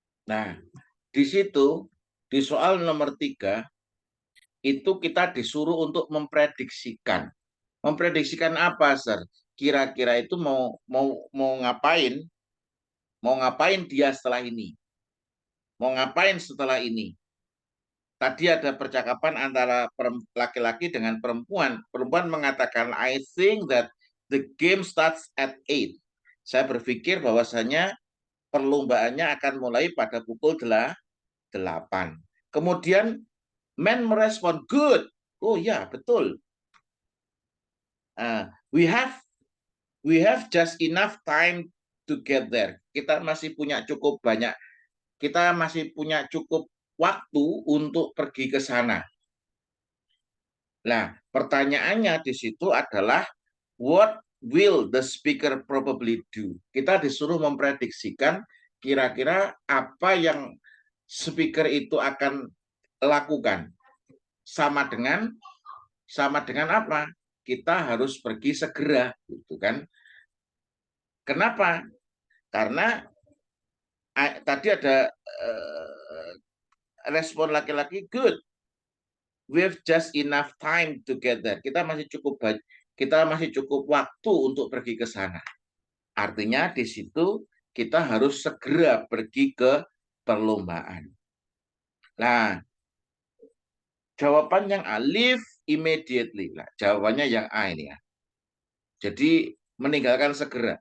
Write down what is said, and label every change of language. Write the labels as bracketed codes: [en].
[id] Nah, di situ, di soal nomor 3, itu kita disuruh untuk memprediksikan. Memprediksikan apa, Sir? Kira-kira itu mau ngapain? Mau ngapain dia setelah ini? Mau ngapain setelah ini? Tadi ada percakapan antara laki-laki dengan perempuan. Perempuan mengatakan, [en] I think that the game starts at 8. [id] Saya berpikir bahwasanya perlombaannya akan mulai pada pukul 8. Kemudian man merespon, good. Oh ya, betul. [en] We have just enough time to get there. [id] Kita masih punya cukup banyak. Kita masih punya cukup waktu untuk pergi ke sana. Nah, pertanyaannya di situ adalah [en] what will the speaker probably do? [id] Kita disuruh memprediksikan kira-kira apa yang speaker itu akan lakukan. Sama dengan apa? Kita harus pergi segera, gitu kan? Kenapa? Karena tadi ada respon laki-laki, good. [en] We have just enough time to get there. [id] Kita masih cukup waktu untuk pergi ke sana. Artinya di situ kita harus segera pergi ke perlombaan. Nah, jawaban yang A, [en] leave immediately. [id] Nah, jawabannya yang A ini ya. Jadi meninggalkan segera.